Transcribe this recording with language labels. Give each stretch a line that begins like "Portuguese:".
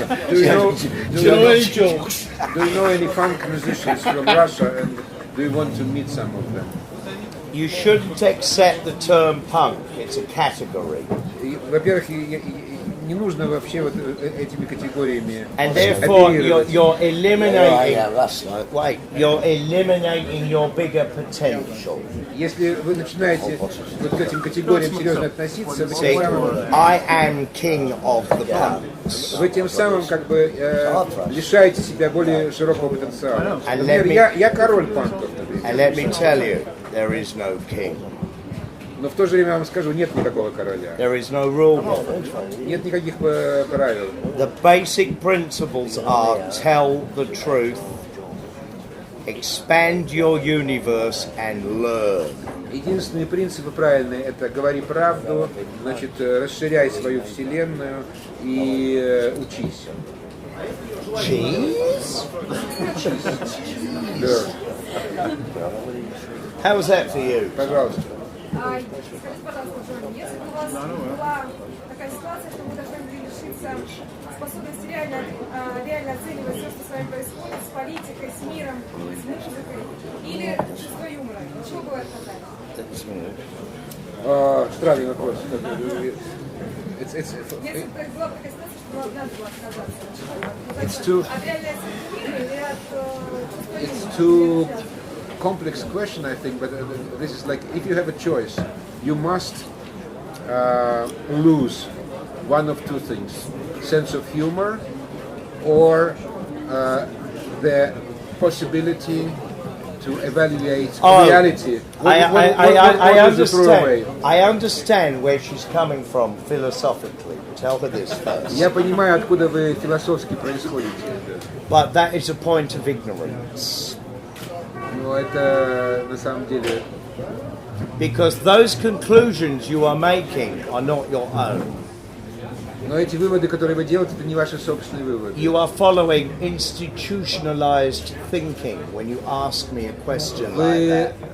English: Do you know any funk musicians from Russia, and do you want to meet some of them? You shouldn't accept the term punk. It's a category.
Russian: Во-первых, не нужно вообще вот этими категориями.
English: And therefore, you're eliminating. Wait, you're eliminating your bigger potential.
Russian: Если вы начинаете вот к этим категориям серьезно относиться, вы тем самым,
English: I am king of the punks.
Russian: вы тем самым как бы лишаете себя более широкого потенциала. Например, я король панков.
English: And let me tell you, there is no king.
Russian: Но в то же время я вам скажу, нет никакого короля.
English: There is no rule book.
Russian: Нет никаких правил.
English: The basic principles are tell the truth, expand your universe and learn.
Russian: Единственные принципы правильные — это говори правду, значит, расширяй свою вселенную и учись.
English: Cheese?
Russian: Да.
English: How was that for you?
Russian: Пожалуйста. Скажите, пожалуйста, Джон, если бы у вас была такая ситуация, что вы должны были лишиться способности реально оценивать все, что с вами происходит, с политикой, с миром, с музыкой, или чувство юмора, чего бы вы отказались? Странный вопрос. Если бы была такая ситуация, что вам надо было отказаться,
English: It's too,
Russian: от реальной оценки мира или от чувства юмора?
English: it's too complex question, I think, but this is like, if you have a choice, you must lose one of two things: sense of humor, or the possibility to evaluate reality. I understand. I understand where she's coming from philosophically. Tell her this first.
Russian: Я понимаю, откуда вы философски происходите.
English: But that is a point of ignorance.
Russian: Но это на самом деле.
English: Because those conclusions you are making are not your own.
Russian: Но эти выводы, которые вы делаете, это не ваши собственные выводы.
English: You are following institutionalized thinking when you ask me a question like that.